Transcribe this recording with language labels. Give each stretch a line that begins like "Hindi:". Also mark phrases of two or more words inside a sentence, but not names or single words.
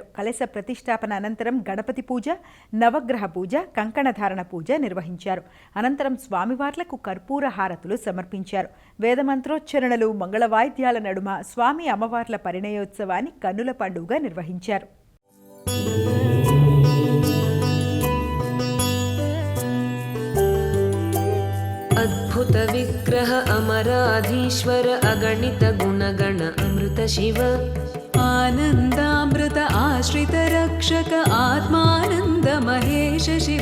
Telugu: కలశ ప్రతిష్టాపన అనంతరం గణపతి పూజ, నవగ్రహ పూజ, కంకణధారణ పూజ నిర్వహించారు. అనంతరం స్వామివార్లకు కర్పూర హారతులు సమర్పించారు. వేదమంత్రోచ్చరణలు, మంగళవాయిద్యాల నడుమ స్వామి అమ్మవార్ల పరిణయోత్సవాన్ని కన్నుల పండుగగా నిర్వహించారు.
Sanskrit: अद्भुत विग्रह अमराधीश्वर अगणित गुणगण अमृत शिव आनन्दामृत आश्रित रक्षक आत्मानन्द महेश शिव